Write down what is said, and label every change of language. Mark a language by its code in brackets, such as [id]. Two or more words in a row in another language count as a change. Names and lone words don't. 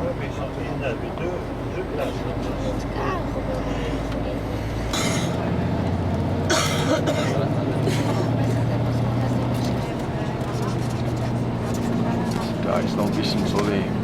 [fr] Il y en avait deux places. [de] Da ist noch ein bisschen Soleil.